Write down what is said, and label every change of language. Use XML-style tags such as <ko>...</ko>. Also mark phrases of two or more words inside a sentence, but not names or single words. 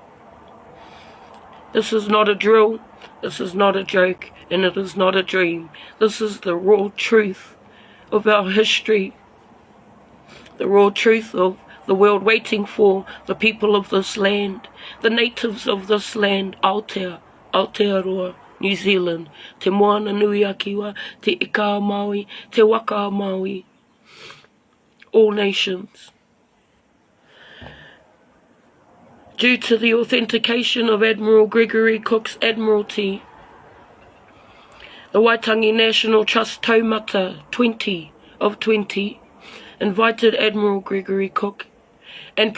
<en>This is not a drill, this is not a joke, and it is not a dream. This is the raw truth of our history, the raw truth of the world waiting for the people of this land, the natives of this land, Aotearoa, New Zealand, te moana nui a kiwa, te ika Maui, te waka Maui, all nations. Due to the authentication of Admiral Gregory Cook's Admiralty, the Waitangi National Trust Taumata 20 of 20 invited Admiral Gregory Cook and</en>